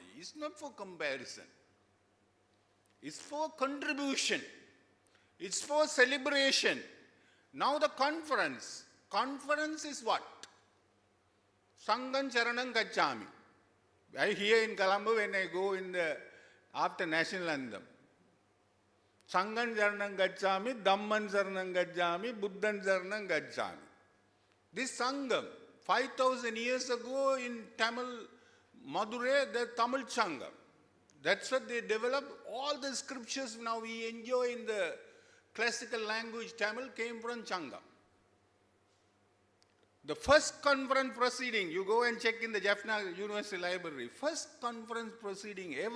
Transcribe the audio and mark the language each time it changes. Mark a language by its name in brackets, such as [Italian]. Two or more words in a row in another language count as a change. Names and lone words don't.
[English] It's not for comparison. It's for contribution. It's for celebration. Now the conference. Conference is what? [Pali] Sangam Charanam Gacchami. [English] I hear in Colombo when I go after national anthem. [Pali] Sangam Charanam Gacchami, Dhamman Charanam Gacchami, Buddhan Charanam Gacchami. [English] This Sangam, 5,000 years ago in Tamil, Madurai, the Tamil Sangam. That's what they developed. All the scriptures now we enjoy in the classical language Tamil came from Sangam. The first conference proceeding, you go and check in the Jaffna University Library, first conference proceeding ever.